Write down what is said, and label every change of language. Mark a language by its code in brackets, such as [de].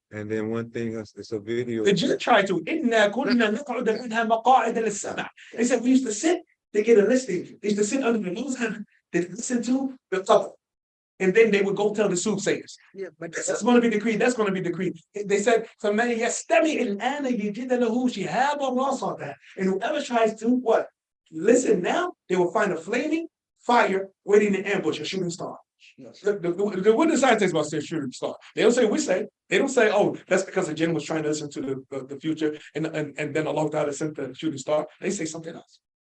[en] And then one thing else, it's a video. The Jinn tried to. [ar] إِنَّا كُنَّا نَقْعُدَ مِنْهَا مَقَاعِدَ لِلسَّمْعِ. [en] They said we used to sit, they get a listing. They used to sit under the lowest heaven, they listen to the top. And then they would go tell the soothsayers. Yeah, but That's going to be decreed. That's going to be decreed. They said, [ar] فَمَنْ يَسْتَمِعِ الْآنَ يَجِدَ لَهُ شِهَابًا رَصَدًا. [en] And whoever tries to what? Listen now, they will find a flaming fire waiting to ambush a shooting star. What the scientists about say shooting star? They don't say we say. They don't say, oh, that's because the jinn was trying to listen to the future and then Allah Ta'ala sent the shooting star. They say something else.